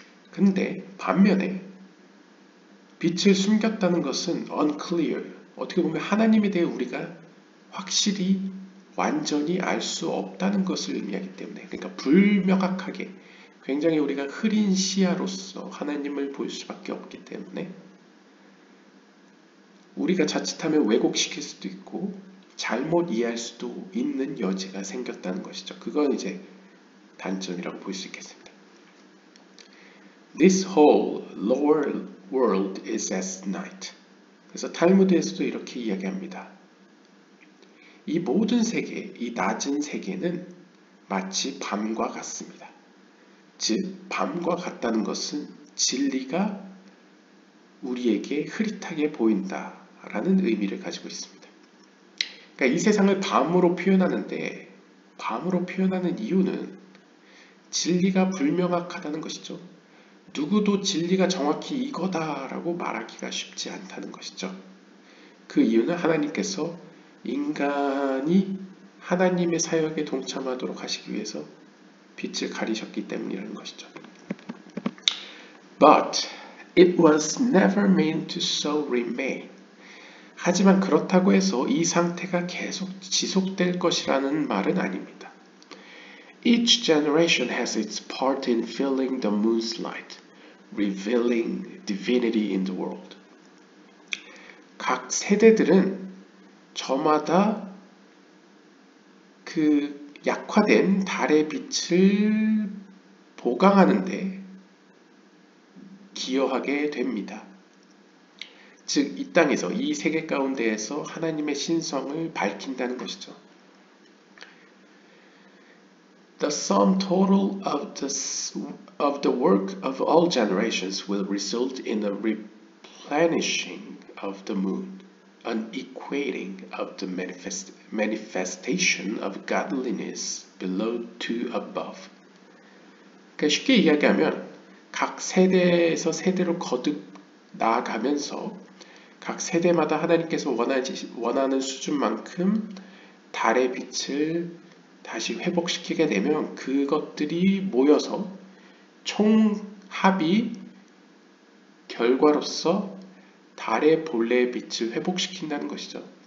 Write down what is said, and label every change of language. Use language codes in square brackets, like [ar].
[ko] 근데 반면에 빛을 숨겼다는 것은 unclear, 어떻게 보면 하나님에 대해 우리가 확실히 완전히 알 수 없다는 것을 의미하기 때문에, 그러니까 불명확하게 굉장히 우리가 흐린 시야로서 하나님을 볼 수밖에 없기 때문에 우리가 자칫하면 왜곡시킬 수도 있고 잘못 이해할 수도 있는 여지가 생겼다는 것이죠. 그건 이제 단점이라고 볼 수 있겠습니다. [en] This whole lower world is as night. [ko] 그래서 탈무드에서도 이렇게 이야기합니다. 이 모든 세계, 이 낮은 세계는 마치 밤과 같습니다. 즉, 밤과 같다는 것은 진리가 우리에게 흐릿하게 보인다라는 의미를 가지고 있습니다. 그러니까 이 세상을 밤으로 표현하는데, 밤으로 표현하는 이유는 진리가 불명확하다는 것이죠. 누구도 진리가 정확히 이거다라고 말하기가 쉽지 않다는 것이죠. 그 이유는 하나님께서 인간이 하나님의 사역에 동참하도록 하시기 위해서 빛을 가리셨기 때문이라는 것이죠. [en] But it was never meant to so remain. [ko] 하지만 그렇다고 해서 이 상태가 계속 지속될 것이라는 말은 아닙니다. [en] Each generation has its part in filling the moon's light, revealing divinity in the world. [ko] 각 세대들은 저마다 그 약화된 달의 빛을 보강하는데 기여하게 됩니다. 즉, 이 땅에서, 이 세계 가운데에서 하나님의 신성을 밝힌다는 것이죠. [en] The sum total of the work of all generations will result in a replenishing of the moon, an equating of the manifestation of godliness below to above. [ko] 그러니까 쉽게 이야기하면 각 세대에서 세대로 거듭 나아가면서 각 세대마다 하나님께서 원하는 수준만큼 달의 빛을 다시 회복시키게 되면 그것들이 모여서 총합이 결과로서 달의 본래의 빛을 회복시킨다는 것이죠.